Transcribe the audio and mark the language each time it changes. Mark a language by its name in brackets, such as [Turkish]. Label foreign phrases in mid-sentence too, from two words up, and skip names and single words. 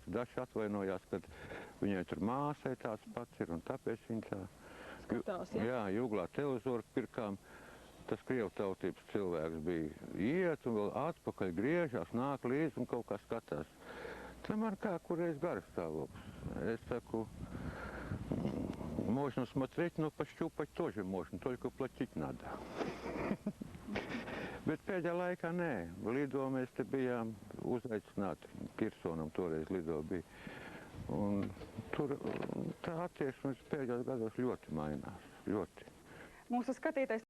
[Latvian] Dažs atvainojās, kad viņai tur māsai tāds pats ir, un tāpēc viņa tā... Skatās, ja? Jā, Jūglā televizoru pirkām, tas krievu tautības cilvēks bija iet un vēl atpakaļ griežās, nāk līdzi un kaut kā skatās. Tā man kā kurreiz garstāvoklis. Es saku, [Russian] можно смотреть, но пощупать тоже можно, только платить надо. [Latvian] Bet pēdējā laikā nē. Lido mēs te bijām uzaicināti. Kirsonam toreiz lido bija. Un tur tā attieksme pēdējos gados ļoti mainās. Ļoti. Mūsu skatītājs